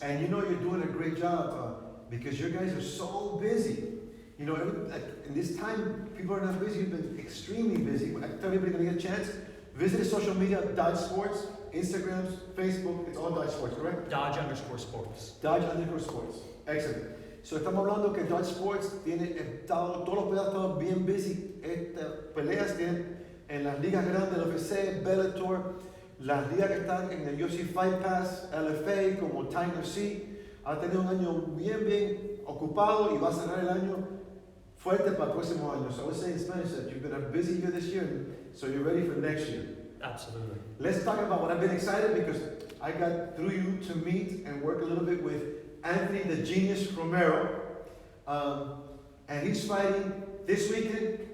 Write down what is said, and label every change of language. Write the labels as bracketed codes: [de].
[en] And you know you're doing a great job because your guys are so busy. You know, in this time, people are not busy. You've been extremely busy. I tell everybody when you get a chance, visit the social media, Dodge Sports, Instagram, Facebook, it's all Dodge Sports, correct? Dodge_sports. Dodge_sports. Excellent. [es] So estamos hablando que Dodge Sports tiene todos los peleas están bien busy. Peleas tienen en las ligas grandes, el UFC, Bellator, las ligas que están en el UFC Fight Pass, LFA, como Time FC. Ha tenido un año bien ocupado y va a cerrar el año fuerte para el próximo año. [en] So I would say in Spanish that you've been a busy year this year, so you're ready for next year. Absolutely. Let's talk about what I've been excited because I got through you to meet and work a little bit with Anthony the Genius Romero. And he's fighting this weekend.